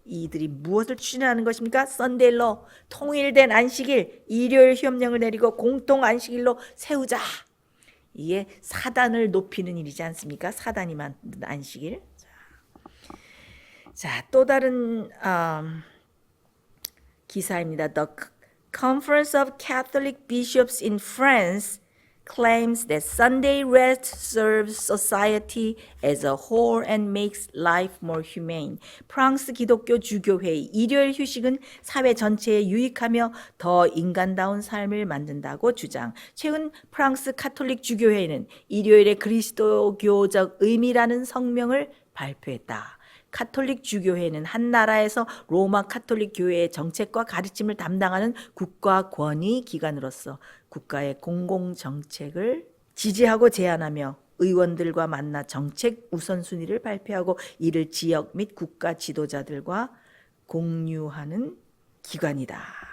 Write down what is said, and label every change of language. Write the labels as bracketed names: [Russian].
[Korean] 이들이 무엇을 추진하는 것입니까? 썬데일로 통일된 안식일, 일요일 휴업령을 내리고 공통 안식일로 세우자. 이게 사단을 높이는 일이지 않습니까? 사단이 만든 안식일. 자, 또 다른 기사입니다. [English] The Conference of Catholic Bishops in France claims that Sunday rest serves society as a whole and makes life more humane. [Korean] 프랑스 기독교 주교회의 일요일 휴식은 사회 전체에 유익하며 더 인간다운 삶을 만든다고 주장. 최근 프랑스 카톨릭 주교회는 일요일의 그리스도교적 의미라는 성명을 발표했다. 카톨릭 주교회는 한 나라에서 로마 카톨릭 교회의 정책과 가르침을 담당하는 국가 권위 기관으로서 국가의 공공 정책을 지지하고 제안하며 의원들과 만나 정책 우선순위를 발표하고 이를 지역 및 국가 지도자들과 공유하는 기관이다.